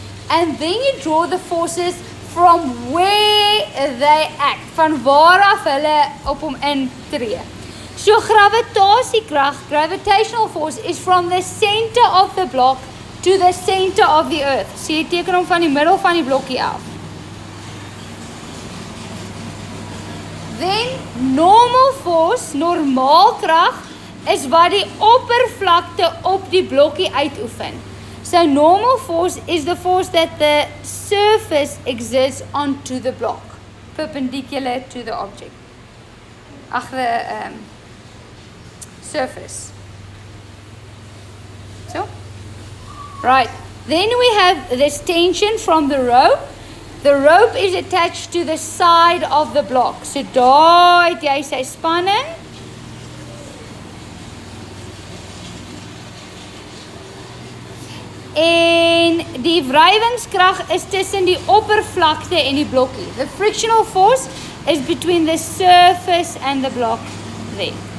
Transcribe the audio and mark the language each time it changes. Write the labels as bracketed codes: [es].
[en] And then you draw the forces from where they act, [af] van waar af hulle op hom intree. [en] So gravitasiekrag, gravitational force, is from the center of the block to the center of the earth. [af] So jy teken hom van die middel van die blokkie af. [en] Then normal force, [af] normaal krag, is wat die oppervlakte op die blokkie uitoefen. [en] So normal force is the force that the surface exerts onto the block, perpendicular to the object. Ag, the surface. So, right. Then we have this tension from the rope. The rope is attached to the side of the block. [af] So daar het jy sy spanning. En die wrywingskrag is tussen die oppervlakte en die blokkie. [en] The frictional force is between the surface and the block there.